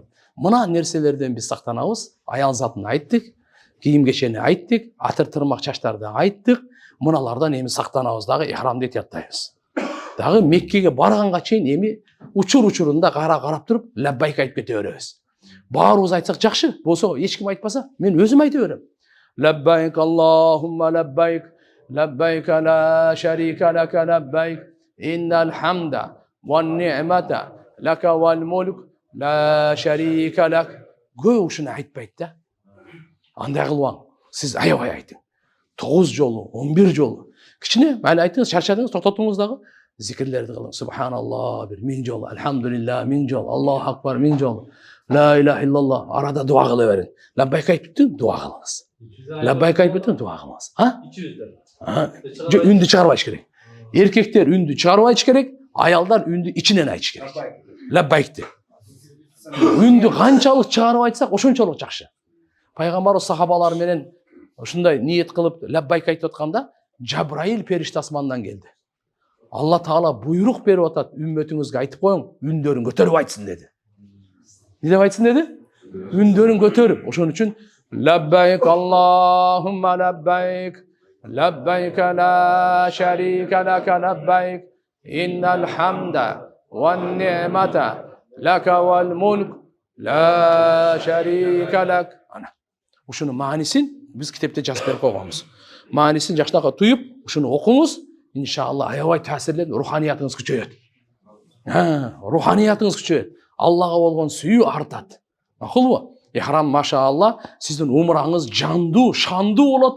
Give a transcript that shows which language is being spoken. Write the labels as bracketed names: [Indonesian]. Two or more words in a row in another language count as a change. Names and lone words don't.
[Kyrgyz] Мына нерселерден биз сактанабыз. Аял затын айттык, кийим кечени айттык, атыр тырмак чачтарды айттык. Мыналардан эми сактанабыз дагы ихрамды этияттайбыз. Дагы Меккеге барганга чейин эми учурунда карап туруп лаббайк айтып кете беребиз. Баарыбыз айтсак жакшы, болсо эч ким айтпаса, мен өзүм айта берем. [Arabic] لبيك اللهم لبيك، لبيك لا شريك لك لبيك، إن الحمد والنعمة لك والملك لا شريك لك. [Kyrgyz] Көп ушуну айтпайт да. Андай кылбаң. Сиз аябай айтың. 9 жолу, 11 жолу. Кичине майли айтыңыз, чарчадыңыз, токтотуңуз дагы. Зикирлерди кылың. Субханаллах 1000 жолу, альхамдулилlah 1000 жолу, [Arabic] الله أكبر 1000 жолу. لا إله إلا الله. [Kyrgyz] Арада дуа кыла берин. Лаббайк айтып бүттүң, дуа кылыңыз. Лаббайк айтып бүттүң, дуа кылыңыз. 200 үндү чыгарбайш керек. Эркектер үндү чыгарбайш керек, аялдар үндү ичинен айтыш керек. Лаббайкти. Үндү канчалык чыгарып айтсак, ошончолук жакшы. Пайгамбарыбыз сахабалар менен ушундай ниет кылып лаббайк айтып атканда, Жабраил периште асмандан келди. Алла Таала буйрук берип атат, үммөтүңүзгө айтып коюң, үндөрүн көтөрүп айтсын деди. Не деп айтсын деди? Үндөрүн көтөрүп. Ошон үчүн [Arabic] لبيك اللهم لبيك، لبيك لا شريك لك لبيك، إن الحمد والنعمة لك والملك لا شريك لك. [Kyrgyz] Ана. Ушуну маанисин биз китепте жазып берип койгонбуз. Маанисин жакшыраак туюп, ушуну окуңуз, иншалла аябай таасирленип, руханиятыңыз күчөйөт. Руханиятыңыз күчөйөт. Аллага болгон сүйүү артат. Макулбу? Ихрам машаалла, сиздин умраңыз жандуу, шандуу болот.